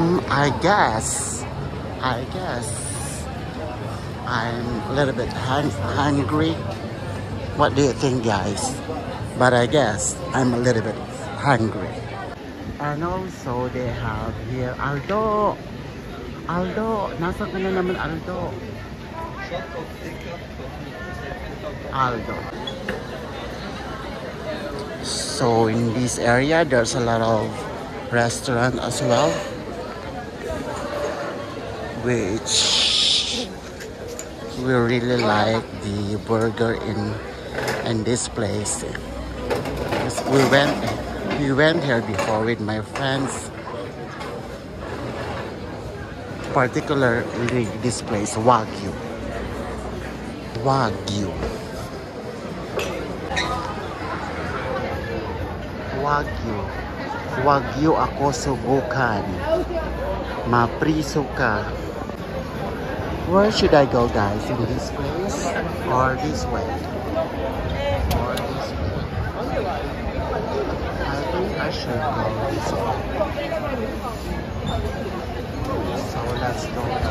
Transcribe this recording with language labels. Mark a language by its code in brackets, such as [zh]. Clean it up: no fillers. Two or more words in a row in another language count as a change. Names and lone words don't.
[en] I guess I'm a little bit hungry. What do you think, guys? But I guess I'm a little bit hungry. And also they have here Aldo. [tl] Aldo, nasa ka na naman Aldo? [en] Aldo. So in this area, there's a lot of restaurant as well, which we really like the burger in this place. We went here before with my friends, particularly this place, Wagyu. Wagyu. Wagyu. [tl] Wagyu ako subukan. Mapriso ka. [en] Where should I go, guys? In this place or this way? Or this way? I think I should go this way. So let's go.